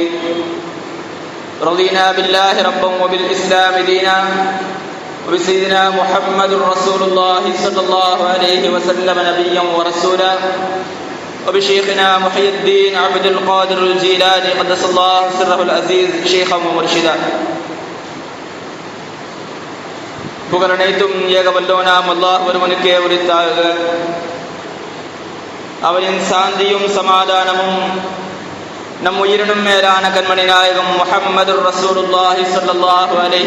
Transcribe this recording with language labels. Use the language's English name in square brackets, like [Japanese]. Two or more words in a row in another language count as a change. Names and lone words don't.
[Arabic] رضينا بالله ربا وبالإسلام دينا وبسيدنا محمد رسول الله صلى الله عليه وسلم نبيا ورسولا وبشيخنا محي الدين عبد القادر الجيلاني قدس الله سره العزيز شيخا ومرشدا. [Tamil] புகழ் அனைத்தும் ஏகவல்லோனாம் அல்லாஹ் ஒருவனுக்கே உரித்தாக. அவரின் சாந்தியும் சமாதானமும் நம் உயிரினும் மேலான கண்மணி நாயகம் முஹம்மது [Arabic] رسول الله صلى الله عليه